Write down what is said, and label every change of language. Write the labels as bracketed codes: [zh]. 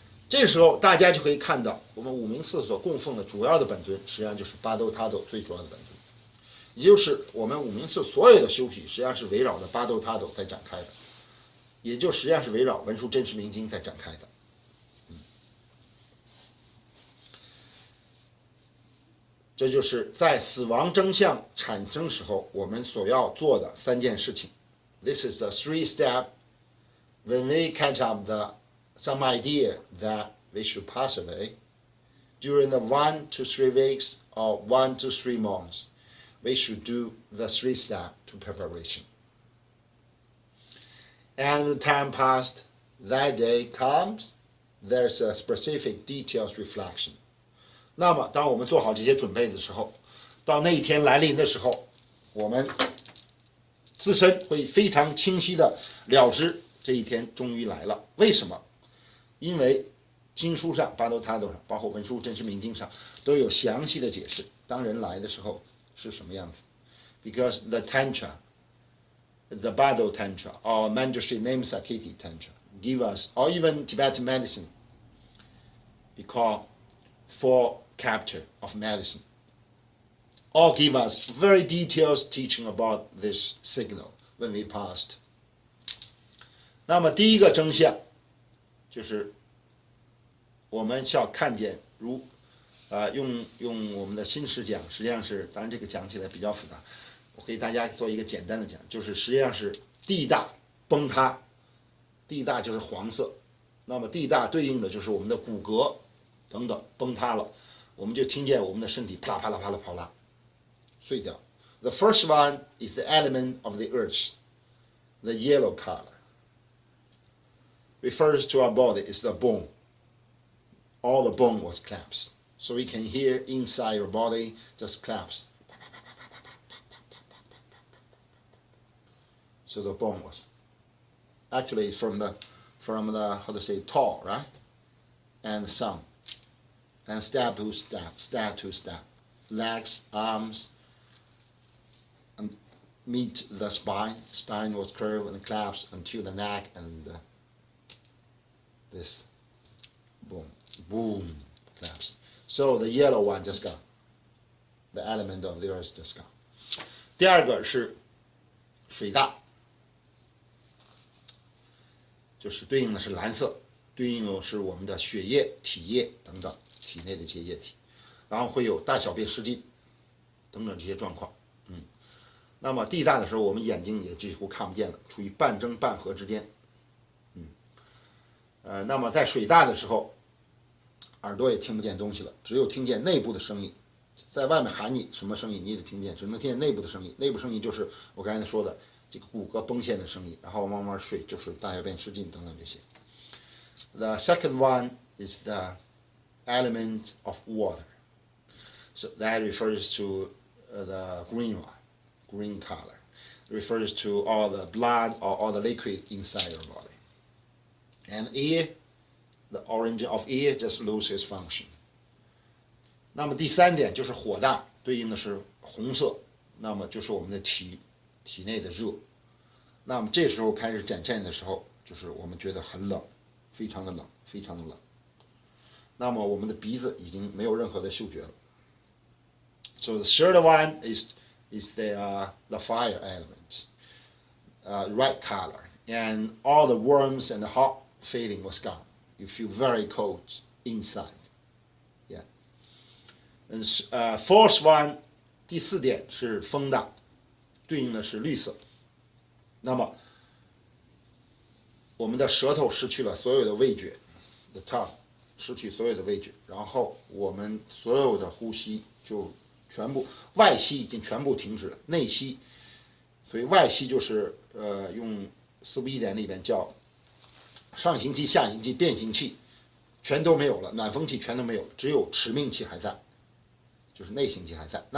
[zh] 这时候大家就可以看到，我们五明寺所供奉的主要的本尊，实际上就是 Bardo Thodol 最主要的本尊，也就是我们五明寺所有的修习，实际上是围绕着 Bardo Thodol 在展开的，也就实际上是围绕文殊真实明经在展开的。这就是在死亡真相产生时候我们所要做的3件事情。 [en] This is a 3-step when we catch up some idea that we should pass away during the 1 to 3 weeks or 1 to 3 months. We should do the 3-step to preparation. And the time passed, that day comes, there's a specific details reflection. [zh] 那么当我们做好这些准备的时候，到那一天来临的时候，我们自身会非常清晰的了知这一天终于来了。为什么？因为经书上Bardo Thodol上，包括文殊真实明经上都有详细的解释，当人来的时候是什么样子。 [en] Because the Tantra, the Bardo Tantra or Manjushri Memsakiti Tantra give us, or even Tibetan medicine, because 4 chapter of medicine, all give us very detailed teaching about this signal when we passed. [zh] 那么第一个真相就是我们需要看见用我们的心识讲，实际上是，当然这个讲起来比较复杂，我给大家做一个简单的讲，就是实际上是地大崩塌，地大就是黄色，那么地大对应的就是我们的骨骼等等崩塌了，我们就听见我们的身体啪啦啪啦啪啦啪啦碎掉。 [en] The first one is the element of the earth, the yellow color. Refers to our body is the bone. All the bone was collapsed. So we can hear inside your body just collapse. So the bone was actually from the how to say tall, right? And some. And step to step. Legs, arms, and meet the spine. Spine was curved and collapsed until the neck and this boom, collapsed. So the yellow one just gone. The element of the earth just gone. [zh] 第二个是水大，就是对应的是蓝色，对应的是我们的血液、体液等等体内的这些液体，然后会有大小便失禁等等这些状况。那么地大的时候，我们眼睛也几乎看不见了，处于半睁半合之间。那么在水大的时候，耳朵也听不见东西了，只有听见内部的声音，在外面喊你什么声音你也听不见，只能听见内部的声音。内部声音就是我刚才说的这个骨骼崩陷的声音，然后慢慢睡，就是大小便失禁等等这些。 [en] The second one is the element of water. So that refers to the green one, green color. It refers to all the blood or all the liquid inside your body. And ear, the origin of ear just loses function. [zh] 那么第三点就是火大，对应的是红色，那么就是我们的体内的热。那么这时候开始展现的时候，就是我们觉得很冷，非常的冷，非常的冷。那么我们的鼻子已经没有任何的嗅觉了。 [en] So the third one is the fire element, red color, and all the warmth and the hot feeling was gone. You feel very cold inside. Yeah. And fourth one, [zh] 第四点是风大，对应的是绿色。那么我们的舌头失去了所有的味觉 ， [en] the tongue [zh] 失去所有的味觉，然后我们所有的呼吸就全部外吸已经全部停止了，内吸，所以外吸就是用四部一典里边叫上行气、下行气、变形气全都没有了，暖风气全都没有了，只有持命气还在，就是内行气还在。